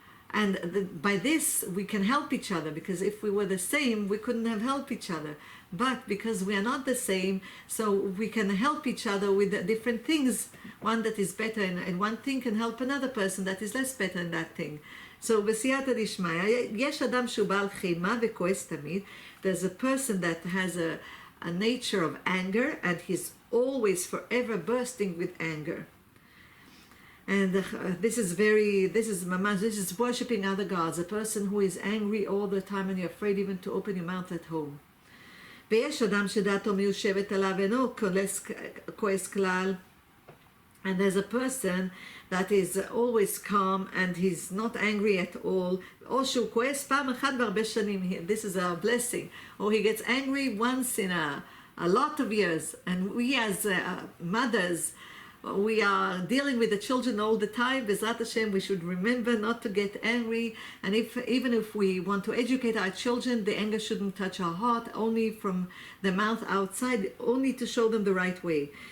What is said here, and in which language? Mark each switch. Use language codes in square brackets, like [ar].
[en] And by this we can help each other, because if we were the same, we couldn't have helped each other. But because we are not the same, so we can help each other with different things. One that is better in one thing can help another person that is less better in that thing. [he] So בסייעתא דשמיא, יש אדם שהוא בעל חימה וכועס תמיד. [en] There's a person that has a nature of anger, and he's always forever bursting with anger. And this is worshipping other gods. A person who is angry all the time and you're afraid even to open your mouth at home. [he] ויש אדם שדעתו מיושבת עליו ואינו כועס כלל. [en] And there's a person that is always calm and he's not angry at all. [he] או שהוא כועס פעם אחת בהרבה שנים. [en] This is a blessing. Or he gets angry once in a lot of years. And we as mothers, we are dealing with the children all the time. B'ezrat Hashem, we should remember not to get angry. And even if we want to educate our children, the anger shouldn't touch our heart, only from the mouth outside, only to show them the right way.